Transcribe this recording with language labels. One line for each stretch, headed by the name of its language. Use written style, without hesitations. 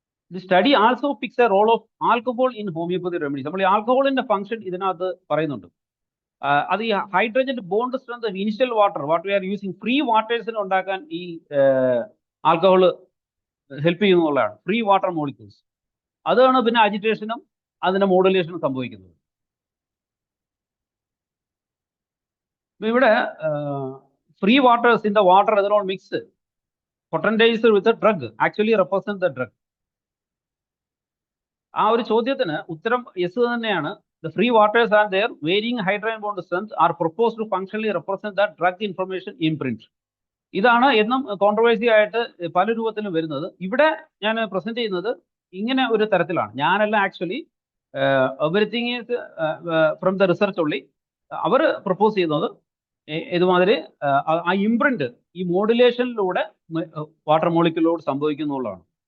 English: The study also picks a role of alcohol in homeopathy remedies.
Malayalam: നമ്മൾ ഈ ആൽക്കഹോളിന്റെ function ഇതിനകത്ത് പറയുന്നുണ്ട്. അത് ഈ hydrogen bond strength initial water
English: we are using
Malayalam: free വാട്ടേഴ്സിന് ഉണ്ടാക്കാൻ ഈ alcohol help ചെയ്യുന്നുള്ളതാണ്. Free water molecules, അതാണ് പിന്നെ അജിറ്റേഷനും അതിന്റെ മോഡുലേഷനും സംഭവിക്കുന്നത്. ഇവിടെ
English: Free waters in the water ethanol mix potentizer with a drug actually represent the drug.
Malayalam: ആ ഒരു ചോദ്യത്തിന് ഉത്തരം യെസ് തന്നെയാണ്.
English: The free waters and their varying hydrogen bond strength are proposed to functionally represent the drug information imprint.
Malayalam: ഇതാണ് എന്നും controversy ആയിട്ട് പല രൂപത്തിലും വരുന്നത്. ഇവിടെ ഞാൻ പ്രസന്റ് ചെയ്യുന്നത് ഇങ്ങനെ ഒരു തരത്തിലാണ്. ഞാനല്ല,
English: Actually everything is from the research ഉള്ളി.
Malayalam: അവർ പ്രപ്പോസ് ചെയ്യുന്നത് ഇതുമാതിരി ആ ഇംപ്രിന്റ് ഈ മോഡുലേഷനിലൂടെ വാട്ടർ മോളിക്യൂളിലൂടെ സംഭവിക്കുന്നുള്ളതാണ്.